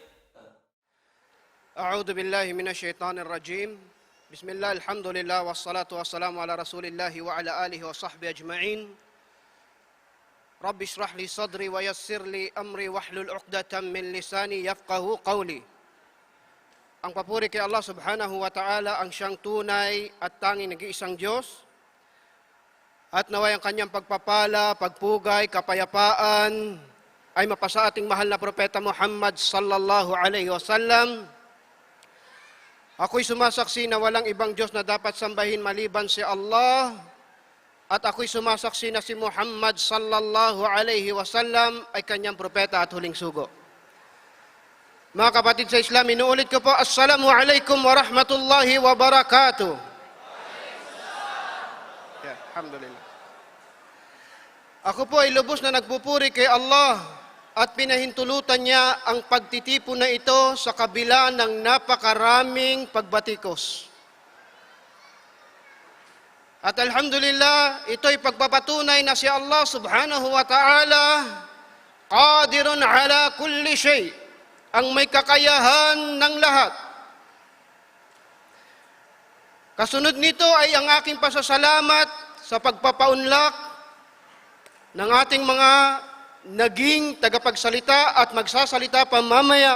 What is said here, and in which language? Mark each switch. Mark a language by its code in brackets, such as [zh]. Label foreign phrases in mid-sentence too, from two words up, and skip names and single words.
[ar] أعوذ بالله من الشيطان الرجيم. بسم الله الحمد لله والصلاة والسلام على رسول الله وعلى آله وصحبه أجمعين. رب اشرح لي صدري ويسر لي أمري واحلل عقدة من لساني يفقه قولي. [tl] Ang papuri kay Allah [ar] سبحانه وتعالى, [tl] ang siyang tunay at tanging nag-iisang Diyos. At naway ang kanyang pagpapala, pagpugay, kapayapaan ay mapasa ating mahal na propeta Muhammad [ar] صلى الله عليه وسلم. [tl] Ako'y sumasaksi na walang ibang Diyos na dapat sambahin maliban si Allah. At ako'y sumasaksi na si Muhammad [ar] صلى الله عليه وسلم [tl] ay kanyang propeta at huling sugo. Mga kapatid sa Islam, inuulit ko po, [ar] السلام عليكم ورحمة الله وبركاته. [tl] Alhamdulillah. Ako po ay lubos na nagpupuri kay Allah at pinahintulutan niya ang pagtitipon na ito sa kabila ng napakaraming pagbatikos. At alhamdulillah, ito'y pagpapatunay na si Allah [ar] سبحانه وتعالى قادر على كل شيء, [tl] ang may kakayahan ng lahat. Kasunod nito ay ang aking pasasalamat sa pagpapaunlak ng ating mga naging tagapagsalita at magsasalita pa mamaya.